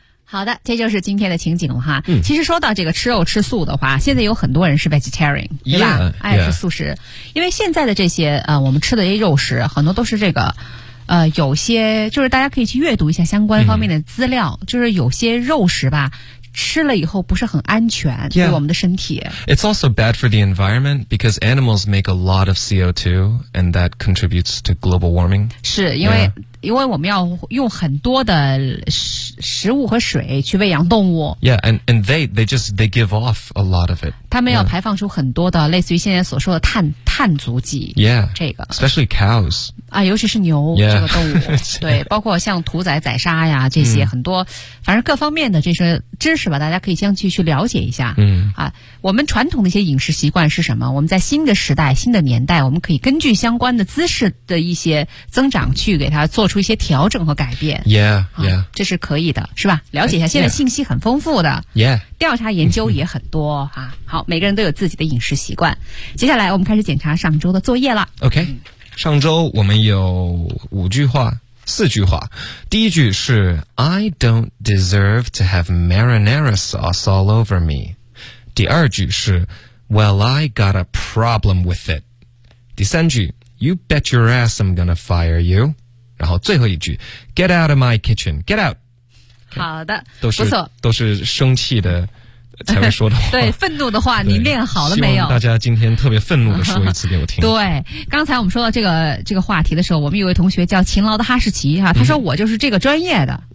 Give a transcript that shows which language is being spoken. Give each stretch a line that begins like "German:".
Chinese: 好的，这就是今天的情景了哈、嗯。其实说到这个吃肉吃素的话，现在有很多人是 vegetarian， 对吧？ Yeah, 爱吃素食， yeah. 因为现在的这些我们吃的这些肉食，很多都是这个。有些就是大家可以去阅读一下相关方面的资料，嗯、就是有些肉食吧。吃了以后不是很安全、 yeah. 对我们的身体。
English: It's also bad for the environment because animals make a lot of CO2 and that contributes to global warming.
Chinese: 是因为、 yeah. 因为我们要用很多的食物和水去喂养动物。
English: Yeah, and they give off a lot of it.
Chinese: 他们要排放出很多的、 yeah. 类似于现在所说的碳足迹。 Yeah, 这个。
English: Especially cows.
Chinese: 啊尤其是牛、 yeah. 这个动物。对包括像屠宰宰杀呀这些、嗯、很多反正各方面的这些知识吧，大家可以先去了解一下。嗯啊，我们传统的一些饮食习惯是什么？我们在新的时代、新的年代，我们可以根据相关的姿势的一些增长，去给它做出一些调整和改变。 Yeah，yeah，、啊、这是可以的，是吧？了解一下，现在信息很丰富的。 Yeah，调查研究也很多啊。好，每个人都有自己的饮食习惯。接下来我们开始检查上周的作业了。 OK，、嗯、上周我们有五句话。四句话，第一句是
English: I don't deserve to have marinara sauce all over me.
Chinese: 第二句是
English: Well, I got a problem with it.
Chinese: 第三句
English: You bet your ass I'm gonna fire you.
Chinese: 然后最后一句
English: Get out of my kitchen, get out.
Chinese: 好的，都是不错，都是生气的才会说的话。对，愤怒的话你练好了没有？希望大家今天特别愤怒的说一次给我听。对，刚才我们说到这个话题的时候，我们有位同学叫勤劳的哈士奇哈，他说我就是这个专业的。